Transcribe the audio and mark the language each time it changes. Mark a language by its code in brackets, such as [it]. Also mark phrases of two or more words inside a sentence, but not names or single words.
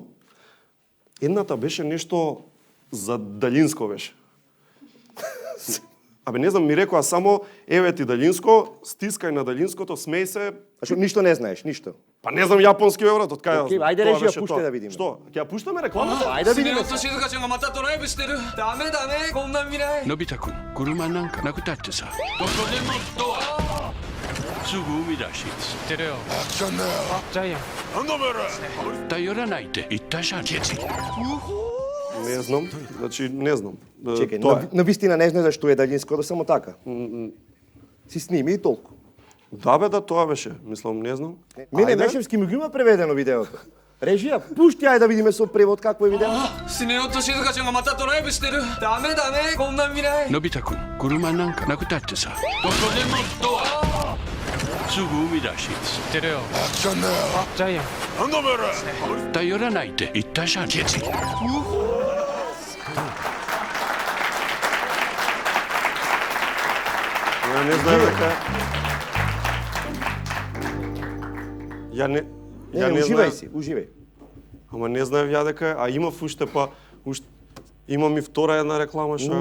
[mk] Едната беше нешто за далинско беше. Абе не знам, ми рекоа само еве ти далинско, стискај на далинското, смеј се. А што ништо не знаеш, ништо. Па не знам јапонски еврот, од кај. Океј, ајде режија, пушти да видиме. Што? Ќе ја пуштаме рекламата? Ајде да [ja] スネ [mk] видиме. [ja] 夫と静香ちゃんがまたドライブしてるダメこんな未来のび太くん車なんかなくたってさどこでもドアすぐ海だし知ってるよ。ジャイアン。頼らないって言ったじゃん [mk] Не знам, значи не знам. Чекај, Тоа е. на вистина не знаеш зашто е далинско, да само така. Си сними и толку. Да бе, да, тоа беше. Мислам, не знам. Мене Ајде. Мешевски ми го има преведено видеото. Режија, пушти ајде да видиме со превод какво е видео. [ja] スネ夫と静香ちゃんがまたドライブしてるダメこんな未来のび太くん車なんかなくたってさどこでもドアすぐ海だし知ってるよ。ジャイアン。頼らないって言ったじゃん [mk] Ја не знаев дека. Ја не Не, уживај си, уживај. Ама не знаев ја дека, а имав уште па имам и втора една реклама што.